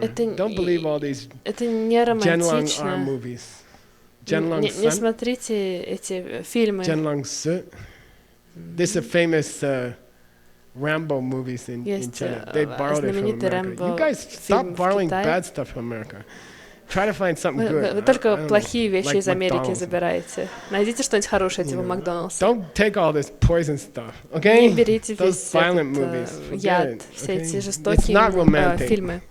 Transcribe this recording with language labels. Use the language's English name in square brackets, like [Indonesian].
[English] Don't believe all these [Russian] не романтично. Не смотрите эти фильмы. [English] This is a famous Rambo movies in China. They borrowed it from America. You guys stop borrowing bad stuff from America. Try to find something good. [Russian] Вы только плохие вещи из Америки забираете. Найдите что-нибудь хорошее, типа Макдональдса. [English] Don't take all this poison stuff, okay? [Russian] Не берите весь этот яд, все эти жестокие фильмы.